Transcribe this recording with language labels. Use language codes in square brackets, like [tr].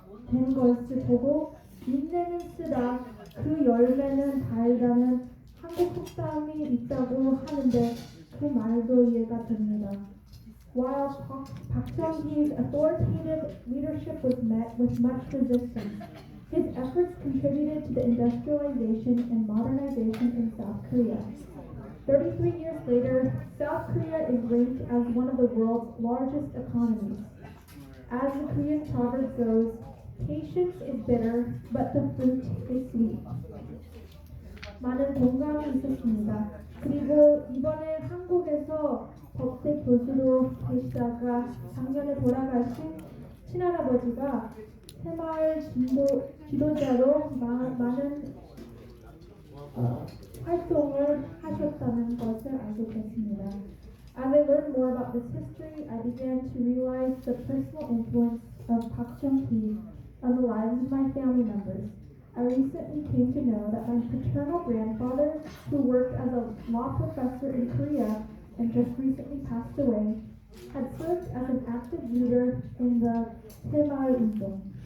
[ko] 된 것을 보고 인내는 쓰다 그 열매는 달다는 한국 속담이 있다고 하는데 그 말도 이해가 됩니다. [en] While Park Chung-hee's authoritative leadership was met with much resistance, his efforts contributed to the industrialization and modernization in South Korea. 33 years later, South Korea is ranked as one of the world's largest economies. As the Korean proverb goes, patience is bitter, but the fruit is sweet. [ko] 많은 공감이 있었습니다. 그리고 이번에 한국에서 법대 교수로 계시다가 작년에 돌아가신 친할아버지가 새마을 지도자로 많은 활동을 하셨다는 것을 알게 됐습니다. [en] As I learned more about this history, I began to realize the personal influence of Park Chung-hee on the lives of my family members. I recently came to know that my paternal grandfather, who worked as a law professor in Korea and just recently passed away, had served as an active leader in the Saemaul Undong.